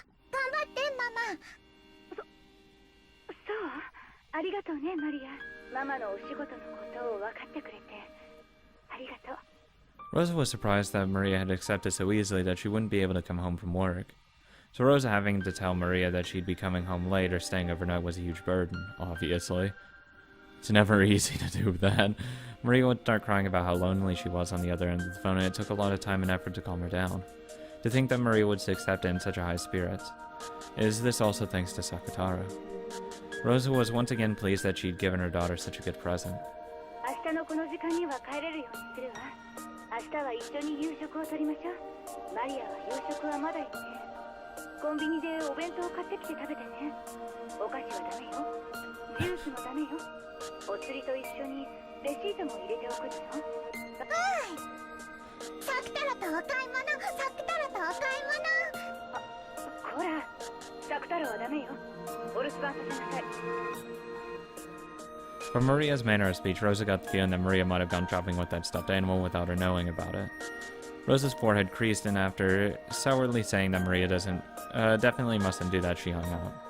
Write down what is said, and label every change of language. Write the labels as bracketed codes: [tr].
[ja] 頑張ってママ。そうありがとうねマリア。ママのお仕事のことを分かってくれてありがとう。 [en] Rosa was surprised that Maria had accepted so easily that she wouldn't be able to come home from work. So Rosa having to tell Maria that she'd be coming home late or staying overnight was a huge burden, obviously. It's never easy to do that. Maria would start crying about how lonely she was on the other end of the phone, and it took a lot of time and effort to calm her down. To think that Maria would accept it in such a high spirits. Is this also thanks to Sakutaro? Rosa was once again pleased that she'd given her daughter such a good present. [ja] 明日のこの時間には帰れるようにするわ。明日は一緒に夕食をとりましょう。マリアは夕食はまだよね。コンビニでお弁当を買ってきて食べてね。お菓子はダメよ。ジュースもダメよ。お釣りと一緒にレシートも入れておくのよ。サクタロとお買い物、サクタロとお買い物。こら、サクタロはダメよ。お留守番させなさい。 [en] From Maria's manner of speech, Rosa got the feeling that Maria might have gone shopping with that stuffed animal without her knowing about it. Rosa's forehead creased, and after sourly saying that Maria definitely mustn't do that, she hung out.